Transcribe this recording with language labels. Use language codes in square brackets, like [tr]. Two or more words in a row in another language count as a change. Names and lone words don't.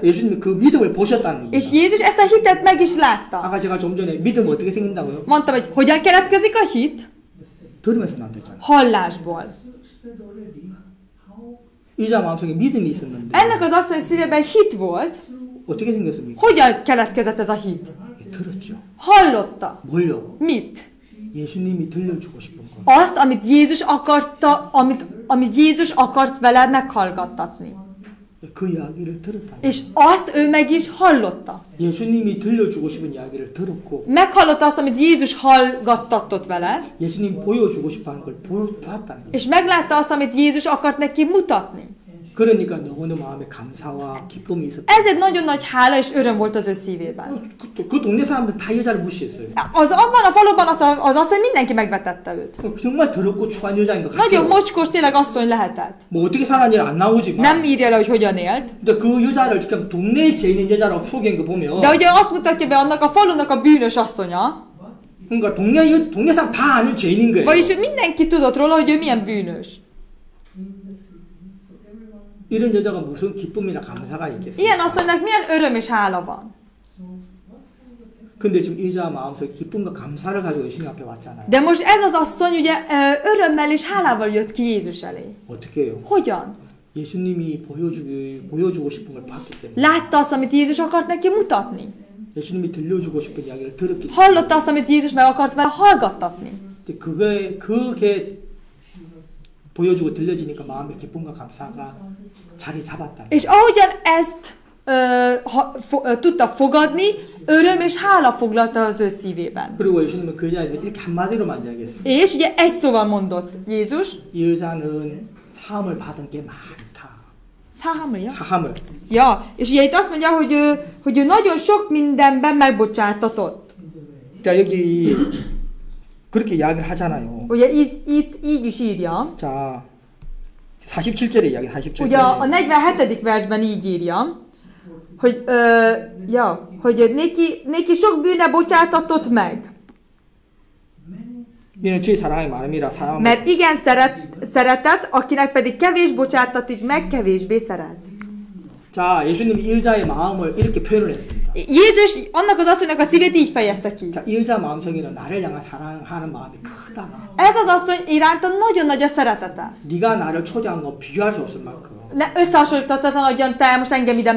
[ko] 예수님 그 믿음을 보셨다는 [hu] És [ko] 겁니다. [hu] Jézus ezt a hitet meg is látta. [ko] 아까 제가 좀 전에 믿음 어떻게 생긴다고요? [hu] Mondtam, hogy hogyan keletkezik a hit? [ko] 들으면서 난다잖아요. [hu] Hallásból. [ko] 이 여자 마음속에 믿음이 있었는데 [hu] Ennek az asszony szívében hit volt. [ko] 어떻게 생겼습니까? [hu] Hogyan keletkezett ez a hit? [ko] 들었죠. [hu] Hallotta. [ko] 뭘요? [hu] Mit? [ko] 예수님이 들려주고 싶은 거. [hu] Azt, amit Jézus akarta, amit Jézus akart vele meghallgattatni. [ko] 그 이야기를 들었다. [hu] És azt ő meg is hallotta. [ko] 예수님이 들려주고 싶은 이야기를 들었고 [hu] Meghallotta azt, amit Jézus hallgattatott vele, [ko] 예수님 보여주고 싶어하는 걸 봤다는 거예요. [hu] és meglátta azt, amit Jézus akart neki mutatni. [ko] 그러니까 너무너무 마음에 감사와 기쁨이 있었다. [hu] Ezért nagyon nagy hála és öröm volt az ő szívében. [ko] 그 동네 사람들 다 여자를 무시했어요. [hu] Abban a faluban az asszony mindenki megvetette őt. [ko] 정말 더럽고 추한 여자인 것 [hu] Nagyon [ko] 같아요. [hu] mocskos tényleg asszony lehetett. [ko] 뭐 어떻게 살았는지 안 나오지만 [hu] Nem írja le, hogy hogyan élt. [ko] 근데 그 여자를 그냥 동네에 죄 있는 여자라고 소개한 거 보면 [hu] De ugye azt mutatja be annak a falunak a bűnös asszonya. [ko] 그러니까 동네 사람 다 아는 죄인인 거예요. [hu] Vagyis mindenki tudott róla, hogy ő milyen bűnös. [ko] 이런 여자가 무슨 기쁨이나 감사가 있겠어요? [hu] Ilyen asszonynak milyen öröm és hála van. [ko] 근데 지금 이 여자 마음속에 기쁨과 감사를 가지고 예수님 앞에 왔잖아요. [hu] De most ez az asszony ugye örömmel és hálával jött ki Jézus elé. [ko] 어떻게 해요? [hu] Hogyan? [ko] 예수님이 보여주고 싶은 걸 봤기 때문에. [hu] Látta azt, amit Jézus akart neki mutatni. [ko] 예수님이 들려주고 싶은 이야기를 들었기 때문에. [hu] Hallotta azt, amit Jézus meg akart vele hallgattatni. [ko] 그게 보여주고 들려지니까 마음의 기쁨과 감사가 자리 잡았다. [hu] És ahogyan ezt tudta fogadni, öröm és hála foglalta az ő szívében. [ko] 그리고 예수님은 그 여자에 대해 이렇게 한마디로만 이야기했습니다. [hu] És ugye egy szóval mondott Jézus. [ko] 이 여자는 사함을 받은 게 많다. [hu] Száhamolja? [ko] 사함을. [hu] Ja, és ugye itt azt mondja, hogy ő nagyon sok mindenben megbocsátatott. [ko] 자 여기 그렇게 이야기를 하잖아요. [hu] Ugye itt így is írja. [ko] 자 47절에 이야기 47절에. [hu] Ugye a 47. versben így írja, hogy neki sok bűne bocsátatott meg. [ko] 이는 주의 사랑이 많음이라 사함을. [hu] Mert igen szeretett, akinek pedig kevés bocsátatik meg, kevésbé szeret. [ko] 자 예수님 이 여자의 마음을 이렇게 표현을 했습니다. [hu] Jézus annak az asszonynak a szívét így fejezte ki. [ko] 자, 이 여자 마음속에는 나를 향한 사랑하는 마음이 크다. [hu] Ez az asszony iránta nagyon nagy a szeretete. [ko] 네가 나를 초대한 거 비교할 수 없을 만큼. [hu] Összehasonlíthatatlan, ahogyan te most engem ide